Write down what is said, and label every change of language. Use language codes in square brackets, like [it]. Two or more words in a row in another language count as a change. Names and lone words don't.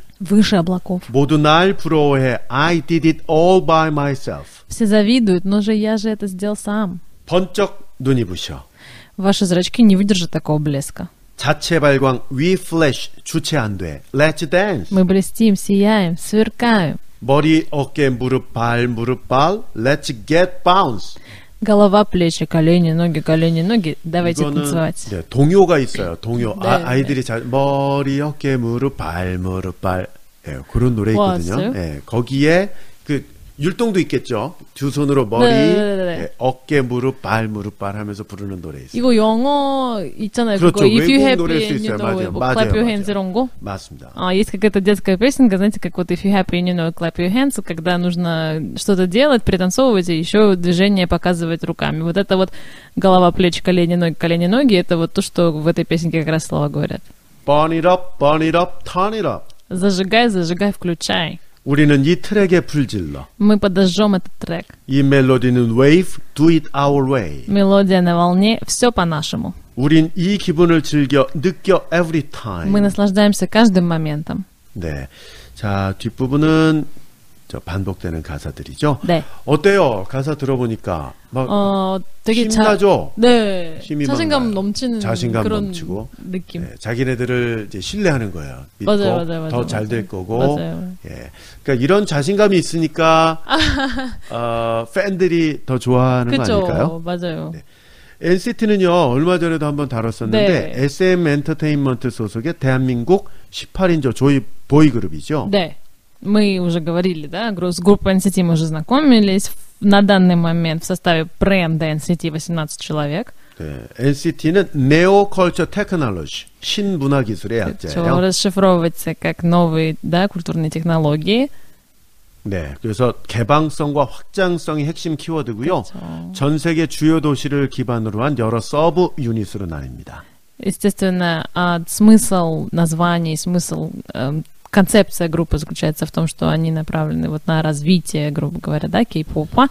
[ru] Выше облаков. [ko] 모두 날 부러워해. [en] I did it all by myself. [ru] Все завидуют, но же я же это сделал сам. [ko] 번쩍 눈이 부셔. [ru] Ваши зрачки не выдержат такого блеска. [ko] 자체 발광 [en] we flash [ko] 주체 안 돼. [en] Let's dance. [ru] Мы блестим, сияем, сверкаем. [ko] 머리, 어깨, 무릎, 발, [en] Let's get bounce. [ru] Голова, плечи, колени, ноги. Давайте танцевать. [ko] 네, 동요가 있어요. 동요. 네, 아이들이 잘 머리, 어깨, 무릎, 발. 네, 그런 노래 있거든요. 왔어요? 네, 거기에 그 율동도 있겠죠. 두 손으로 머리, 네. 어깨, 무릎, 발 하면서 부르는 노래 있어요. 이거 영어 있잖아요. 그렇죠. 그거 [en] If you [ko] 외국 [en] happy [ko] 노래일 수 [en] and you [ko] 있어요. [en] know it, [ko] 맞아요. [en] clap your hands [ko] 이런 거. 맞습니다. [ru] Есть какая-то детская песенка, знаете, как вот [en] If you happy and you know it, clap your hands, [ru] когда нужно что-то делать, пританцовывать, и еще движение показывать руками. Вот это вот голова, плечи, колени, ноги, это вот то, что в этой песенке как раз слова говорят. [en] Burn it up, turn it up. [ru] Зажигай, включай. [ko] 우리는 이 트랙에 불질러. [ru] Мы подожжем этот трек. [ko] 이 멜로디는 [en] wave, do it our way. [ru] Мелодия на волне, все по-нашему. [ko] 우린 이 기분을 즐겨, 느껴 [en] every time. [ru] Мы наслаждаемся каждым моментом. [ko] 네. 자, 뒷부분은 저 반복되는 가사들이죠. 네. 어때요? 가사 들어보니까 막 되게 힘나죠? 네. 힘이 자신감 막 넘치는 자신감 그런 느끼고 느낌. 네, 자기네들을 이제 신뢰하는 거예요. 믿고 맞아요. 더 잘 될 거고. 맞아요. 예. 그러니까 이런 자신감이 있으니까 팬들이 더 좋아하는 거 아닐까요? 맞아요. 네. NCT는요, 얼마 전에도 한번 다뤘었는데, 네. SM 엔터테인먼트 소속의 대한민국 18인조 보이그룹이죠. [ru] Да. Мы уже говорили, да, с группой NCT мы уже знакомились. На данный момент в составе бренда NCT 18 человек. [ko] 네, NCT는 [en] Neo Culture Technology, [ko] 신문화 기술의 약자예요. [ru] расшифровывается как новые, да, культурные технологии. [ko] 네, 그래서 개방성과 확장성이 핵심 키워드고요. 그렇죠. 전 세계 주요 도시를 기반으로 한 여러 서브 유닛으로 나뉩니다. [ru] Естественно, смысл названий, смысл концепция группы заключается в том, что они направлены вот на развитие, грубо говоря, да, кей-попа.